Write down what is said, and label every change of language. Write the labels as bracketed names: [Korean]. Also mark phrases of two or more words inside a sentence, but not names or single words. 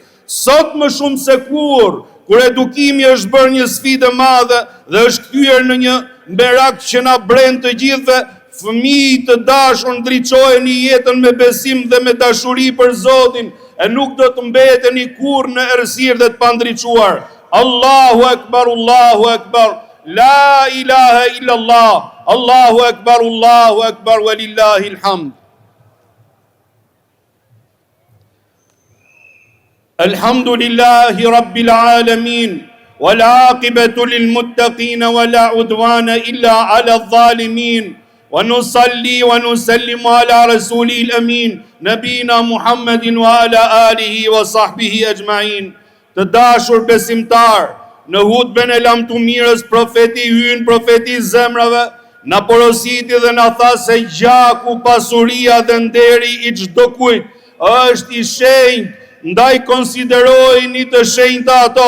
[Albanian] Sot më shumë se kur edukimi është bërë një sfidë e madhe dhe është kthyer në një merak që na bren të gjithëve, fëmijë të dashur ndriçojeni jetën me besim dhe me dashuri për Zotin, e nuk do të mbeteni kurrë në errësirë dhe të pandriçuar. [Arabic] الله أكبر, لا إله إلا الله، الله أكبر، ولله الحمد. الحمد لله رب العالمين، والعاقبة للمتقين، ولا عدوان إلا على الظالمين. ونصلي ونسلم على الرسول الأمين، نبينا محمد وعلى آله وصحبه أجمعين. [Albanian] Të dashur besimtar, në hutben e lamtumirës profeti hyn, profeti i zemrave, na porositi dhe na tha se gjaku, pasuria dhe nderi i çdo kujt është i shenjtë, ndaj konsiderojini të shenjta ato.